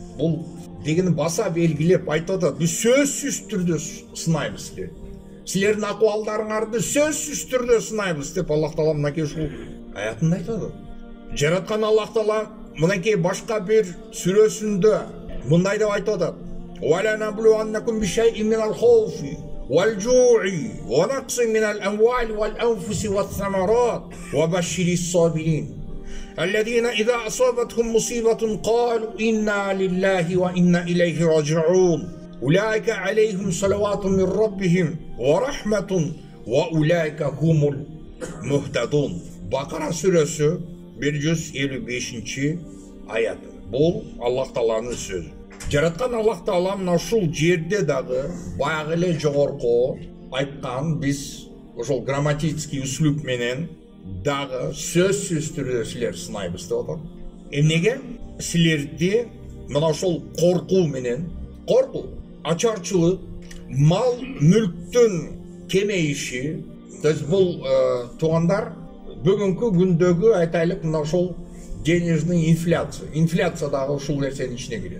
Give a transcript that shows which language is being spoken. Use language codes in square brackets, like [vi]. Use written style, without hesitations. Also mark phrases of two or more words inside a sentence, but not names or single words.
[ky] Бул дегени баса белгилеп айтып атат: "Биз сөзсүз түрдө сынайбыз силерди. Силердин акыбалдарыңарды сөзсүз түрдө сынайбыз" деп Аллах Таала мынакей ушул аятында айтып атат. Жараткан Аллах Таала мынакей башка бир сүрөсүндө мындай деп айтып атат: [ar] "ولنبلونكم بشيء من الخوف والجوع ونقص من الأموال والأنفس والثمرات وبشر الصابرين الذين إذا أصابتهم مصيبة قالوا إنا لله وإنا إليه راجعون أولئك عليهم صلوات من ربهم ورحمة وأولئك هم المهتدون." [tr] Bakara suresi 155. ayat. [ky] Бул Аллах Тааланын сөзү. Жараткан Аллах Таала мына ушул жерде дагы баягы эле жогорку айткан биз ошол [ru] грамматический услуг [ky] менен дагы сөзсүз түрдө силер сынайбыз деп атат. Эмнеге? Силерди мына ошол коркуу менен, коркуу, ачарчылык, мал мүлктүн кемейиши, [ru] то есть [ky] бул туугандар бүгүнкү күндөгү айтайлык мына ошол [ru] денежный инфляция [ky] дагы ушул нерсенин ичине кирет.